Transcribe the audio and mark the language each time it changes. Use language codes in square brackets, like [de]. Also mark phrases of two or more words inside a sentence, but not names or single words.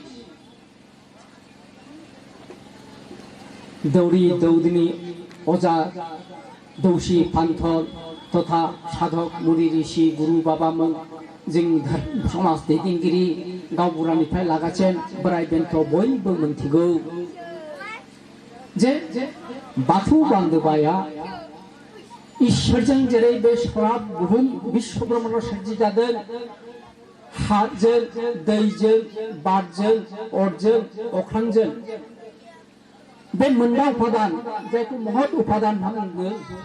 [brx] दौरी दौदिनी अजा दौसी पान्थर तथा साधक मुनि ऋषि गुरु बाबामोन जों समाज दैदेनगिरि गावबुरानिफ्राय लागासेन बोराय बेन्थ बयबो मोनथिगौ जे बाथौ बान्दोबाया इसोरजों जेरै बे सराब बुहुम विश्व ब्रह्मांड सोरजिजादों हाजों दैजों बारजों अरजों अख्रांजों बे मोनबा उपादान जायखौ महत उपादान होनना बुङो